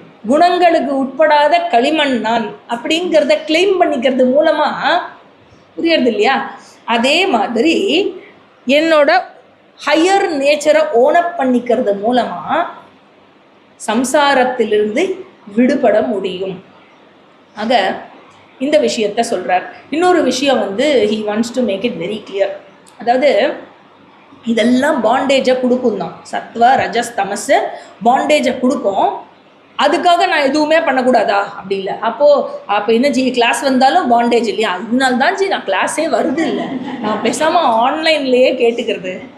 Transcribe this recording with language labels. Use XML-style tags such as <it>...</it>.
<ta>குணங்களுக்கு உட்படாத களிமண் நான் அப்படிங்கிறத கிளைம் பண்ணிக்கிறது மூலமாக புரியறது இல்லையா? அதே மாதிரி என்னோட ஹையர் நேச்சரை ஓனப் பண்ணிக்கிறது மூலமாக சம்சாரத்திலிருந்து விடுபட முடியும். ஆக இந்த விஷயத்தை சொல்கிறார். இன்னொரு விஷயம்</ta> <en>he wants to make it very clear.</en> <ta>அதாவது இதெல்லாம் பாண்டேஜை கொடுக்கும் தான். சத்வா ரஜஸ் தமஸ் பாண்டேஜை கொடுக்கும். அதுக்காக நான் எதுவுமே பண்ணக்கூடாதா? அப்படி இல்லை. அப்போ என்ன ஜி, கிளாஸ் வந்தாலும் பாண்டேஜ் இல்லையா? அதனால தான் ஜி நான் கிளாஸே வருது இல்லை, நான் பேசாமல் ஆன்லைன்லேயே கேட்டுக்கிறது.</ta>